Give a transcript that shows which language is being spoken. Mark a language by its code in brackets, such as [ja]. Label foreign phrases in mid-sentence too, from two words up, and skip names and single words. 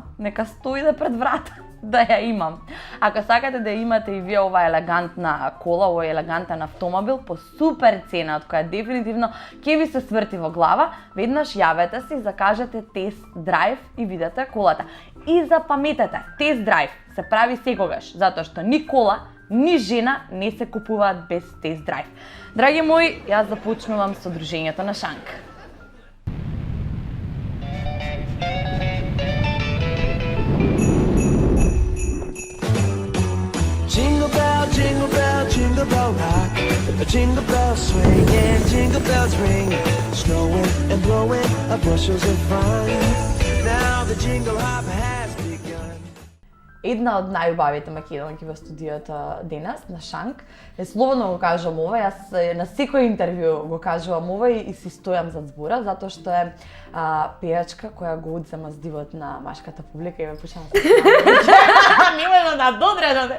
[mk] Нека стои да пред врата, да ја имам. Ако сакате да имате и вие оваа елегантна кола, овој елегантен автомобил по супер цена, од која дефинитивно ќе ви се сврти во глава, веднаш јавете се и закажете [en] test drive [mk] и видете колата. И запаметете, [en] test drive [mk] се прави секогаш, затоа што ни кола, ни жена не се купуваат без [en] test drive. [mk] Драги мои, јас започнувам со дружењето на Шанк. [en] Jingle bell, jingle bell, jingle bell rock. Jingle bells swing and jingle bells ring. Snowing and blowing up bushels of fun. Now the jingle hop has begun. [mk] Една од најубавите македонки во студиото денес на Шанк. Слободно го кажувам ова, јас на секој интервју го кажувам ова и си стојам зад збора, затоа што е пејачка која го одзема здивот на машката публика и ме почнава да се немојно да додредате.